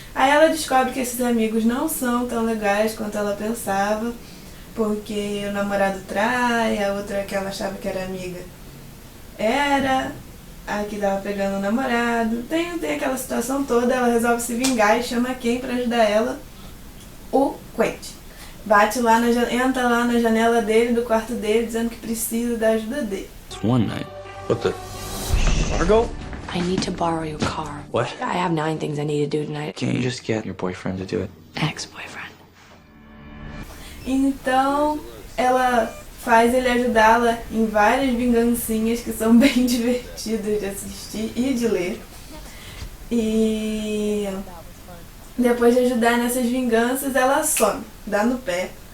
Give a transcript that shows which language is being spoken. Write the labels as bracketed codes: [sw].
[pt] Aí ela descobre que esses amigos não são tão legais quanto ela pensava, porque o namorado trai, a outra que ela achava que era amiga era a que tava pegando o namorado. Tem aquela situação toda, ela resolve se vingar e chama quem pra ajudar ela? O Quentin. Entra lá na janela dele, do quarto dele, dizendo que precisa da ajuda dele. [en] One night. What the? Margot? I need to borrow your car. What? I have 9 things I need to do tonight. Can't you just get your boyfriend to do it? Ex-boyfriend. [pt] Então, ela faz ele ajudá-la em várias vingancinhas que são bem divertidas de assistir e de ler. E depois de ajudar nessas vinganças, ela some, dá no pé.